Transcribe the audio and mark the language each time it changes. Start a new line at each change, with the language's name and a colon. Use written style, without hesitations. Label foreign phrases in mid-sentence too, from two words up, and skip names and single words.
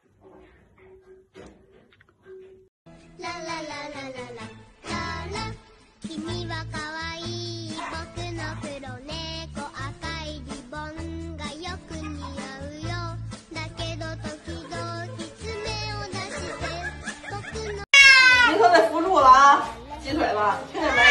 Japanese: La la la la la la la la 君は可愛い僕の黒猫赤いリボンがよく似合うよだけど時々爪を出して僕の
Chinese: 你可得扶住了啊！鸡腿了，听见没？